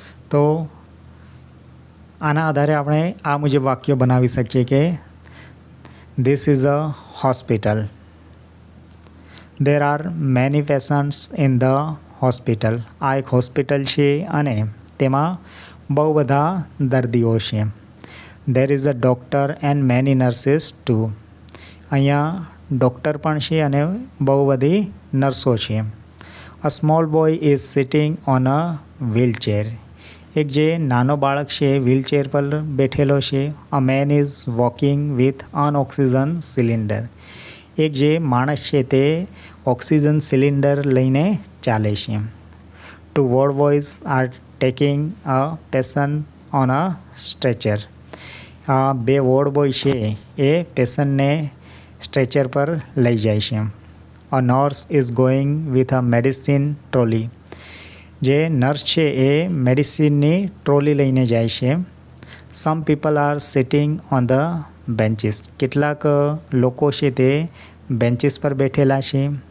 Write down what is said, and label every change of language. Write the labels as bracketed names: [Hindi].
[Gujarati] તો આના આધારે આપણે આ મુજબ વાક્યો બનાવી શકીએ કે [English] This is a hospital, there are many patients in the hospital. [Gujarati] આ એક હોસ્પિટલ છે અને તેમાં બહુ બધા દર્દીઓ છે. [English] there is a doctor and many nurses too. [Gujarati] અહીંયા ડૉક્ટર પણ છે અને બહુ બધી નર્સો છે. [English] a small boy is sitting on a wheelchair. [Gujarati] એક જે નાનો બાળક છે વ્હીલચેર પર બેઠેલો છે. [English] a man is walking with an oxygen cylinder. [Gujarati] એક જે માણસ છે તે ઓક્સિજન સિલિન્ડર લઈને ચાલે છે. [English] Two ward boys are taking a patient on a stretcher. [Gujarati] બે વોર્ડ બોય છે એ પેશન્ટને સ્ટ્રેચર પર લઈ જાય છે. [English] A nurse is going with a medicine trolley. [Gujarati] જે નર્સ છે એ મેડિસિનની ટ્રોલી લઈને જાય છે. [English] Some people are sitting on the benches. [Gujarati] કેટલાક લોકો છે તે બેન્ચીસ પર બેઠેલા છે.